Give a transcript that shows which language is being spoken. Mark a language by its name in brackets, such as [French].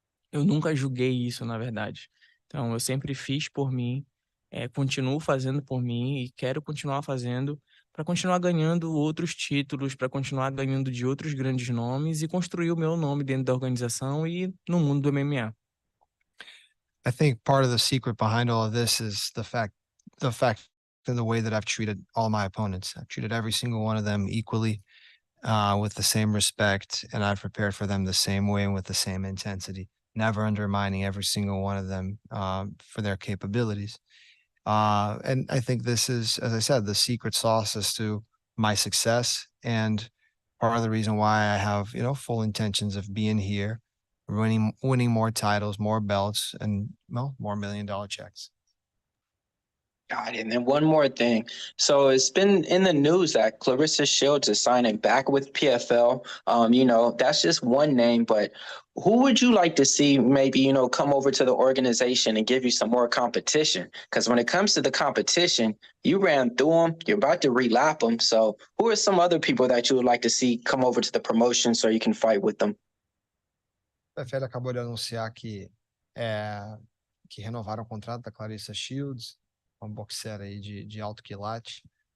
[Portuguese] Eu nunca julguei isso, na verdade. Então, eu sempre fiz por mim, continuo fazendo por mim e quero continuar fazendo para continuar ganhando outros títulos, para continuar ganhando de outros grandes nomes e construir o meu nome dentro da organização e no mundo do MMA. [English] I think part of the secret behind all of this is the fact and the way that I've treated all my opponents. I've treated every single one of them equally, with the same respect, and I've prepared for them the same way and with the same intensity, never undermining every single one of them for their capabilities. And I think this is, as I said, the secret sauce as to my success, and part of the reason why I have, full intentions of being here winning more titles, more belts, and well, more $1 million checks. Got it. And then one more thing. So it's been in the news that Clarissa Shields is signing back with PFL. That's just one name, but who would you like to see maybe, come over to the organization and give you some more competition? Because when it comes to the competition, you ran through them, you're about to relap them. So who are some other people that you would like to see come over to the promotion so you can fight with them? [Portuguese] A PFL acabou de anunciar que renovaram o contrato da Clarissa Shields, uma boxeira aí de alto quilate.